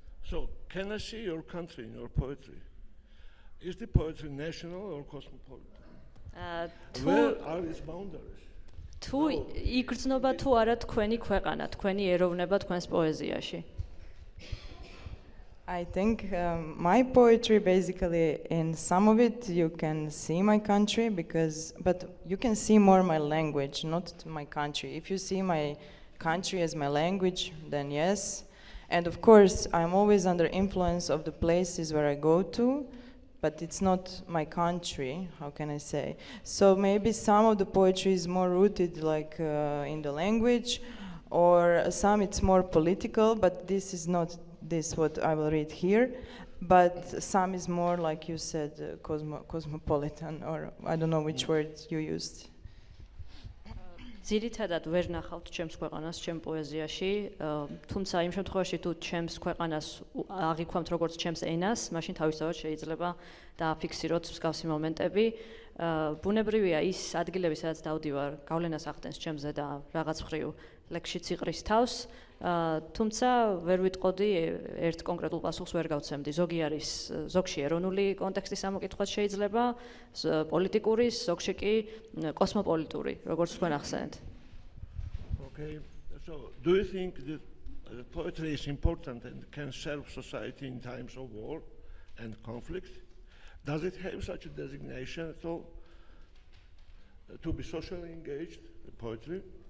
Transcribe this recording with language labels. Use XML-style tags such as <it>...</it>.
<en>So, can I see your country in your poetry? Is the poetry national or cosmopolitan? Where are its boundaries?</en> <ka>თუ იგრძნობა თუ არა თქვენი ქვეყანა, თქვენი ეროვნება თქვენს პოეზიაში?</ka> <en>I think my poetry basically, in some of it you can see my country but you can see more my language, not my country. If you see my country as my language, then yes. And of course, I'm always under influence of the places where I go to, but it's not my country, how can I say? So maybe some of the poetry is more rooted like in the language, or some it's more political, but this is not this what I will read here, but some is more like you said, cosmopolitan, or I don't know which word you used.</en> <ka>ძირითადად ვერ ნახავთ ჩემს ქვეყანას ჩემ პოეზიაში, თუმცა იმ შემთხვევაში თუ ჩემს ქვეყანას აღიქვამთ როგორც ჩემს ენას, მაშინ თავისთავად შეიძლება დააფიქსიროთ მსგავსი მომენტები. ბუნებრივია ის ადგილები, სადაც დავდივარ, გავლენას ახდენს ჩემზე და რაღაც მხრივ ლექსშიც იყრის თავს, თუმცა ვერ ვიტყოდი ერთ კონკრეტულ პასუხს ვერ გავცემდი. ზოგში ეროვნული კონტექსტის ამოკითხვაც შეიძლება, პოლიტიკური, ზოგში კი კოსმოპოლიტური, როგორც თქვენ ახსენეთ.</ka> <en>Okay, so do you think that poetry is important and can serve society in times of war and conflict? Does it have such a designation at all to be socially engaged, poetry?</en>